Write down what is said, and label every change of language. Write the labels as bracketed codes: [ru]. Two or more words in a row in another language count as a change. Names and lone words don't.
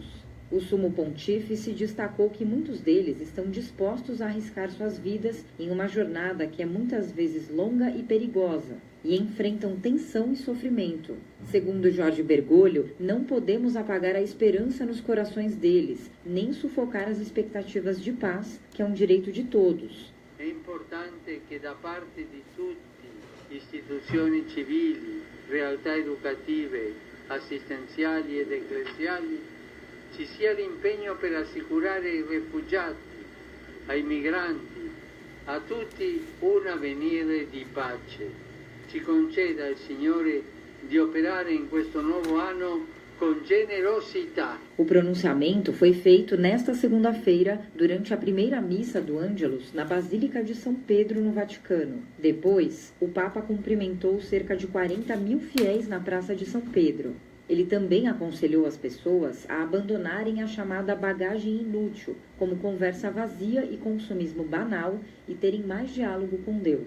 [pt] O Sumo Pontífice destacou que muitos deles estão dispostos a arriscar suas vidas em uma jornada que é muitas vezes longa e perigosa, e enfrentam tensão e sofrimento. Segundo Jorge Bergoglio, não podemos apagar a esperança nos corações deles, nem sufocar as expectativas de paz, que é um direito de todos. É importante que [it] da parte di tutti, istituzioni civili, realtà educative, assistenziali ed ecclesiali, ci sia l'impegno per assicurare ai rifugiati, ai migranti, a tutti un avvenire di pace. Ci conceda il Signore di operare in questo nuovo anno com generosità. [pt] O pronunciamento foi feito nesta segunda-feira, durante a primeira missa do Ângelus, na Basílica de São Pedro, no Vaticano. Depois, o Papa cumprimentou cerca de 40 mil fiéis na Praça de São Pedro. Ele também aconselhou as pessoas a abandonarem a chamada bagagem inútil, como conversa vazia e consumismo banal, e terem mais diálogo com Deus.